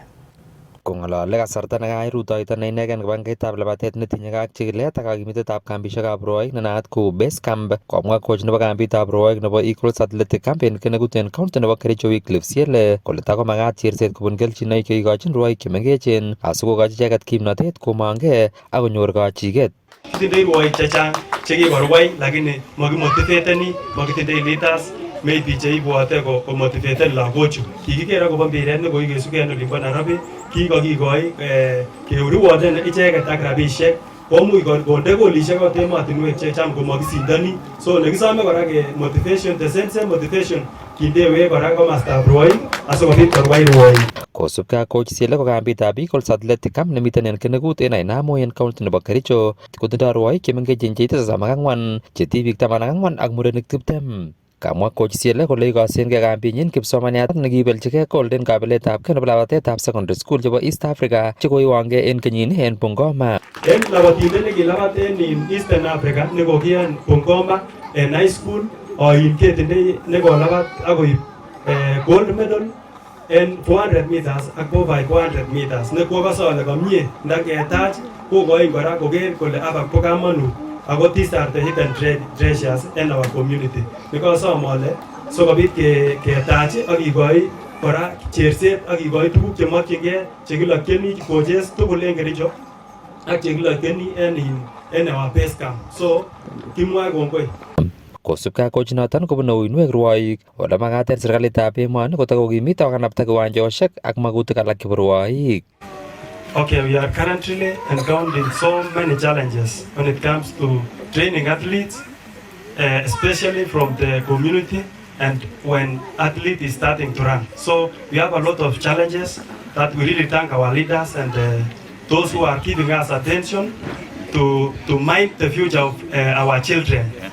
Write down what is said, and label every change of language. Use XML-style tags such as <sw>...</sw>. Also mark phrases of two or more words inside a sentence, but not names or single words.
<kln>Kong'alale kasarta nekait rutoito neinegen kibangeitab labatet netinye ak chikilet ak kakimitetab kambisiekab rwoik nenaat kou</kln> <en>base camp,</en> <kln>komwa coach nebo kambitab rwoik nebo Eagles Athletic Camp en Kennegut en county nebo Kericho Wycliffe Siele kole takomagat cherset kobun kelchinoik cheikochin rwoik chemengechen asikokochi icheket kimnotet komong'e ak konyor kachiket. Kitindoi rwoik chechang chekikorwai lakini makimotiveteni, makitindoi</kln> <en>leaders maybe</en> <kln>cheibwote komotiveten lagochu. Kikiker akobo mpiret nekokikesuke en olimbo Nairobi, kikokikoi keriwoten icheket ak rabisiek komuch konde golisiek ot emotinwek checham komakisindoni. So nekisome kora ke motivation,</kln> <en>the same motivation</en> <kln>kindewe kora komostab rwoik asikobit korwai rwoik. Kosubkei ak coach Siele ko kambitab Eagles Athletic Camp nemiten en Kennegut en Ainamo en county nebo Kericho kotindoi rwoik chemengechen cheite 34 che tibik 14 ak murenik 20. Kamwa coach Siele kole ikosengei kambinyin kipsomaniat nekibeljigei gold en kabiletabgei nebo labatetab</kln> <en>secondary school</en> <kln>chebo East Africa chekoiwangei en kenyini en Bungoma. En labatindet nekilabat en Eastern Africa nekokiyan Bungoma en</kln> <en>high school</en> <kln>oin ketindoi nekolabat akoib</kln> <en>gold medal</en> <kln>en 400 meters ak</kln> <en>over 400 meters</en> <kln>nekwokose ole komie ndaketach kokoin kora koker kole abak bo kamanut.</kln> <en>Ako these are the hidden treasures in our community.</en> <kln>Nikosom ole sikobit ketach ak kikoi kora cherset ak kikoi tuguk chemokyingei chekilokyeni coaches tugul en Kericho ak chekilokyeni en</kln> <en>our base camp.</en> <kln>So kimwae kongoi. Kosubkei ak coach noton kobune uinwek rwoik ole magat en serikalitab emoni kotakokimit ak kanapta kiwanjosiek ak magutik alak chebo rwoik.</kln> <en>Okay, we are currently encountering so many challenges when it comes to training athletes, especially from the community and when athlete is starting to run. So we have a lot of challenges that we really thank our leaders and those who are giving us attention to mind the future of our children.</en>